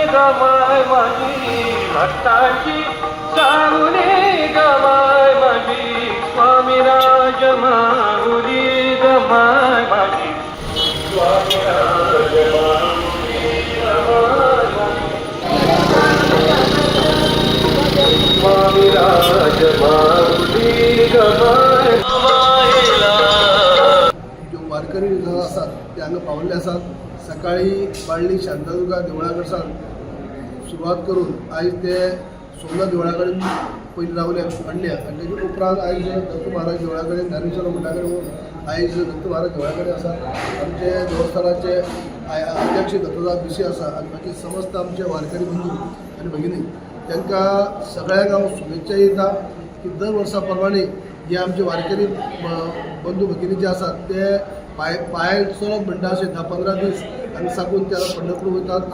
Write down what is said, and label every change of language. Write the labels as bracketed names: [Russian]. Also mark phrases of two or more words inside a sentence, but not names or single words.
[Marathi] गमाय माझी भक्तांची सावली गमाय माझी स्वामी राज माऊली गमाय माझी स्वामी राज माऊली गमाय स्वामी राज माऊली गमाय [Konkani] वारकरी विभाग असतात ते हांगा पावल्ले आसात. सकाळी बाळ्ळी शांतादुर्गा देवळा कडच्यान सुरवात करून आयज ते सोमनाथ देवळा कडेन पयलीं रावले हाडल्या आनी तेजे उपरांत आयज दत्त महाराज देवळा कडेन ज्ञानेश्वर मठा कडेन आयज दत्त महाराज देवळा कडेन आसात. आमचे देवस्थानाचे अध्यक्ष दत्तदास बिशी आसा आनी बाकी समस्त आमचे वारकरी बंधू आनी भगिनी तांकां सगळ्यांक हांव शुभेच्छा दिता की दर वर्सा प्रमाणे जे आमचे वारकरी बंधू भगिनी जे आसात ते पांय चलप म्हणटा अशें 10-15 दीस आनी साकून ते पंढरपूर वयतात.